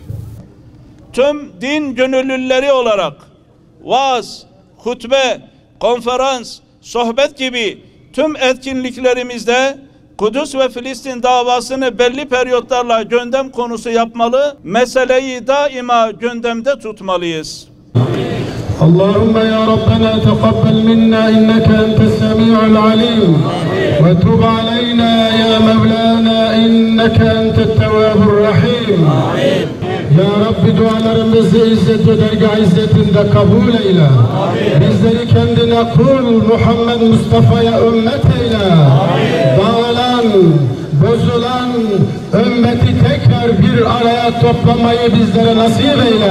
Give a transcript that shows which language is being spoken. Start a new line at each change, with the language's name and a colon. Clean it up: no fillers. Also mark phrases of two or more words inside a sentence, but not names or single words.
Turkish: Tüm din gönüllüleri olarak vaaz, hutbe, konferans, sohbet gibi tüm etkinliklerimizde Kudüs ve Filistin davasını belli periyotlarla gündem konusu yapmalı, meseleyi daima gündemde tutmalıyız.
Arabic: اللهم يا ربنا تقبل منا إنك أنت السميع العليم وتب علينا يا مولانا إنك أنت التواب الرحيم يا ربي
Turkish: dualarımızı izzet ve dergâh izzetinde kabul eyle. Bizleri kendine kul Muhammed Mustafa'ya ümmet eyle. Dağılan, bozulan ümmeti tekrar bir araya toplamayı bizlere nasip eyle.